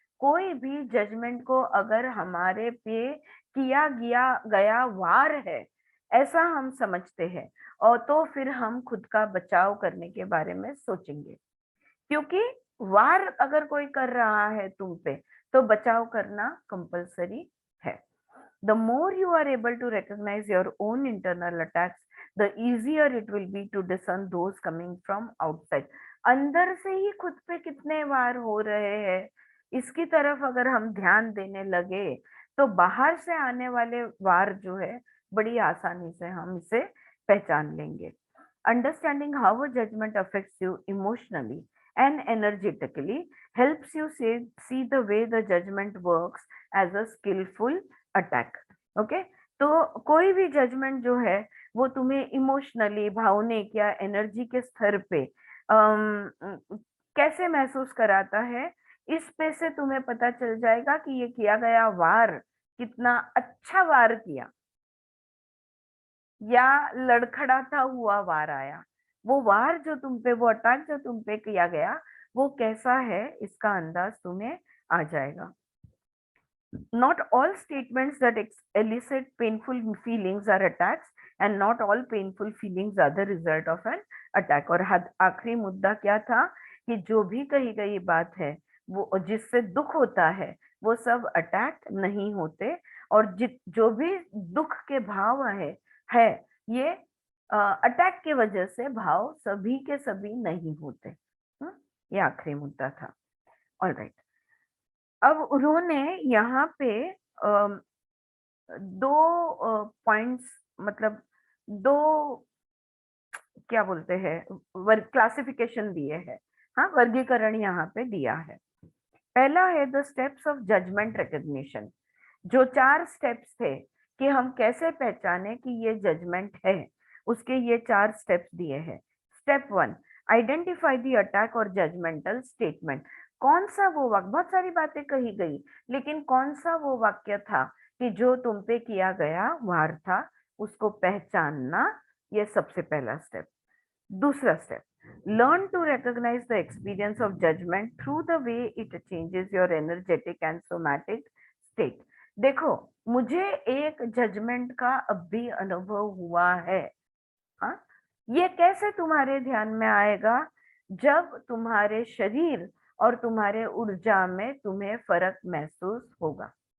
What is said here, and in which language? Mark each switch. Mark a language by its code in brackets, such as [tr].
[hi] कोई भी जजमेंट को अगर हमारे पे किया गया वार है, ऐसा हम समझते हैं, और तो फिर हम खुद का बचाव करने के बारे में सोचेंगे। क्योंकि वार अगर कोई कर रहा है तुम पे, तो बचाव करना कंपलसरी है। [en] The more you are able to recognize your own internal attacks, the easier it will be to discern those coming from outside. [hi] अंदर से ही खुद पे कितने वार हो रहे हैं, इसकी तरफ अगर हम ध्यान देने लगे, तो बाहर से आने वाले वार जो है, बड़ी आसानी से हम इसे पहचान लेंगे। [en] Understanding how a judgment affects you emotionally and energetically helps you see the way the judgment works as a skillful attack. [hi] Okay, तो कोई भी जजमेंट जो है वो तुम्हें इमोशनली, भावनिक या एनर्जी के स्तर पे कैसे महसूस कराता है, इस पे से तुम्हें पता चल जाएगा कि ये किया गया वार कितना अच्छा वार किया, या लड़खड़ाता हुआ वार आया। वो वार जो तुम पे, वो अटैक जो तुम पे किया गया, वो कैसा है, इसका अंदाज तुम्हें आ जाएगा। [en] Not all statements that elicit painful feelings are attacks, and not all painful feelings are the result of an attack. [hi] और आखिरी मुद्दा क्या था कि जो भी कही गई बात है, वो जिससे दुख होता है, वो सब अटैक नहीं होते, और जो भी दुख के भाव है ये अटैक के वजह से भाव सभी के सभी नहीं होते। ये आखिरी मुद्दा था। ऑलराइट, अब उन्होंने यहाँ पे दो पॉइंट्स, मतलब दो, क्या बोलते हैं, वर्ग क्लासिफिकेशन दिए हैं। हाँ, वर्गीकरण यहाँ पे दिया है। पहला है [en] The steps of judgment recognition. [hi] जो 4 स्टेप्स थे कि हम कैसे पहचाने कि ये जजमेंट है, उसके ये 4 स्टेप्स दिए हैं। [en] Step 1, identify the attack और judgmental statement. [hi] कौन सा वो वाक्य, बहुत सारी बातें कही गई, लेकिन कौन सा वो वाक्य था कि जो तुम पे किया गया वार था, उसको पहचानना, ये सबसे पहला स्टेप। [en] दूसरा step, learn to recognize the experience of judgment through the way it changes your energetic and somatic state. [hi] देखो, मुझे एक जजमेंट का अब भी अनुभव हुआ है। हाँ, ये कैसे तुम्हारे ध्यान में आएगा? जब तुम्हारे शरीर और तुम्हारे ऊर्जा में तुम्हें फर्क महसूस होगा।